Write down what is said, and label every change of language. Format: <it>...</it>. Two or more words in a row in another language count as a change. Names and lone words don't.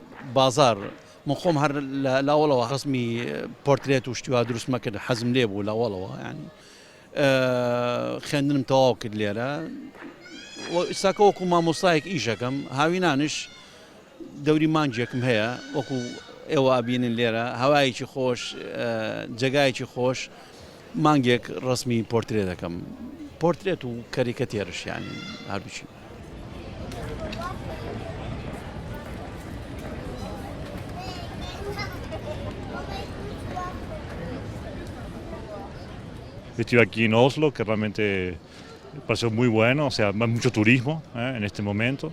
<ckb>بازار من خۆم هەر لاوەڵەوە خەسمی پۆرترێت و شتیوا دروست مەکرد حەزم لێ بوو لاوەڵەوە ینی خوێندنم تەواو کرد لێرە ئێستاکە وەکو مامۆستایەک ئیشەکەم هاوینانش دەوری مانجێکم هەیە وەکو ئێوە ئابینن لێرە هەوایەکی خۆش جێگایەکی خۆش مانگێک ڕسمی پۆرترێ دەکەم پۆرترێت و کەریکەتێرش ینی هەردووچی</ckb> <es>Estoy aquí en Oslo, que realmente pareció muy bueno, o sea, mucho turismo en este momento.</es>